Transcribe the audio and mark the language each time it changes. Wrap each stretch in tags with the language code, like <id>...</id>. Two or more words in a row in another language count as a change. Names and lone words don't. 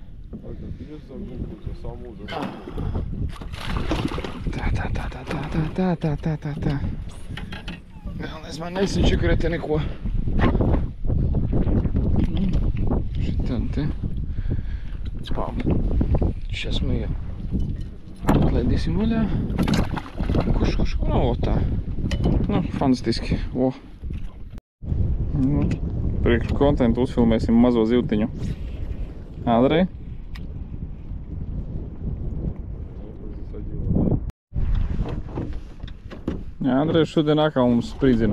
<lv>Tā. Galvenais man nesačakarēt neko. Šitādi te. Spām.</lv> <ru>Сейчас мы ее</ru> <lv>atlaidīsim vaļā. Kurš? O, tā. Nu, fantastiski. O. Nu, priekš kontentu uzfilmēsim mazo zivtiņu. Andrej. Jā, Andrej šodien atkal mums spridzina.</lv>